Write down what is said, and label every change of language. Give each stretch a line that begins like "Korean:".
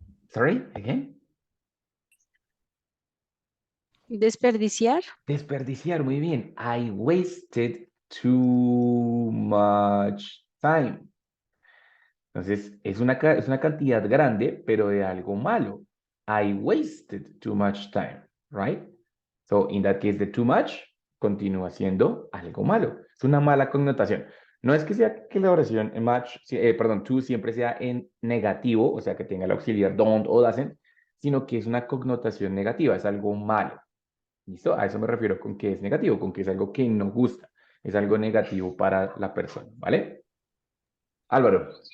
English: Sorry, again.
Spanish: Desperdiciar. Desperdiciar, muy bien.
English: I wasted too much time.
Spanish: Entonces, es una cantidad grande, pero de algo malo.
English: I wasted too much time, right? So, in that case, the too much
Spanish: continúa siendo algo malo. Es una mala connotación. No es que sea que la oración much, perdón, to siempre sea en negativo, o sea, que tenga el auxiliar don't o doesn't, sino que es una connotación negativa, es algo malo. ¿Listo? A eso me refiero con que es negativo, con que es algo que no gusta, es algo negativo para la persona, ¿vale? Álvaro.